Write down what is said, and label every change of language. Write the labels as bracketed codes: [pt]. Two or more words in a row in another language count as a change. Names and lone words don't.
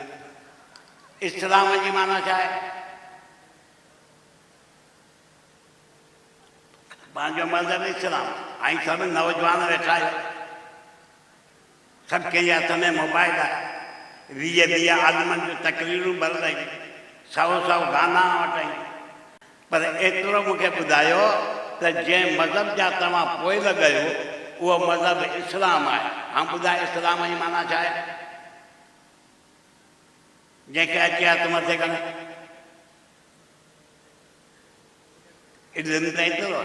[sd] इस्लाम जी माना छा आहे? पंहिंजो मज़हब इस्लाम। ऐं सभु नौजवान वेठा आहियो, सभु कंहिंजे हथ में मोबाइल आहे, 20-20 आलमनि जूं तकरीरूं भरल, 100 गाना वटाई। पर एतिरो मूंखे ॿुधायो त जंहिं मज़हब जा तव्हां पोइ लॻायो उहो मज़हब इस्लाम आहे। हा ॿुधाए इस्लाम जी माना छा आहे? जंहिंखे अचे हथ मथे करे इल्मु त एतिरो आहे।